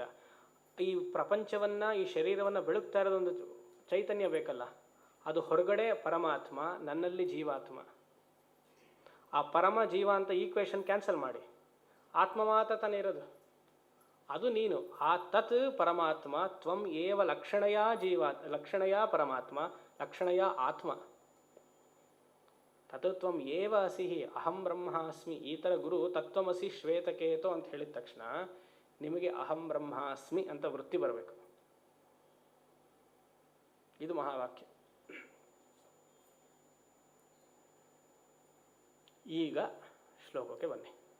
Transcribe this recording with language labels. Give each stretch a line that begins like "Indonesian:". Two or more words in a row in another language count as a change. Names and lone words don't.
Kannada: ಈ ಪ್ರಪಂಚವನ್ನು, ಈ ಶರೀರವನ್ನು ಬೆಳಗ್ತಾ ಇರೋದೊಂದು ಚೈತನ್ಯ ಬೇಕಲ್ಲ, ಅದು ಹೊರಗಡೆ ಪರಮಾತ್ಮ, ನನ್ನಲ್ಲಿ ಜೀವಾತ್ಮ. ಆ ಪರಮ ಜೀವ ಅಂತ
English: equation cancel
Kannada: ಮಾಡಿ, ಆತ್ಮ ಮಾತ್ರ ತಾನೇ ಇರೋದು, ಅದು ನೀನು.
Sanskrit: ಆ ತತ್ ಪರಮಾತ್ಮ, ತ್ವಂ ಏವ ಲಕ್ಷಣಯ ಜೀವ, ಲಕ್ಷಣಯ ಪರಮಾತ್ಮ, ಲಕ್ಷಣಯ ಆತ್ಮ. ತತ್ ತ್ವಂ ಏವ ಅಸಿ ಅಹಂ ಬ್ರಹ್ಮಾಸ್ಮಿ.
Kannada: ಈ ಥರ ಗುರು
Sanskrit: ತತ್ವಮಸಿ ಶ್ವೇತಕೇತೋ
Kannada: ಅಂತ ಹೇಳಿದ ತಕ್ಷಣ ನಿಮಗೆ
Sanskrit: ಅಹಂ ಬ್ರಹ್ಮಾಸ್ಮಿ
Kannada: ಅಂತ ವೃತ್ತಿ ಬರಬೇಕು. ಇದು ಮಹಾವಾಕ್ಯ. ಈಗ ಶ್ಲೋಕಕ್ಕೆ ಬನ್ನಿ.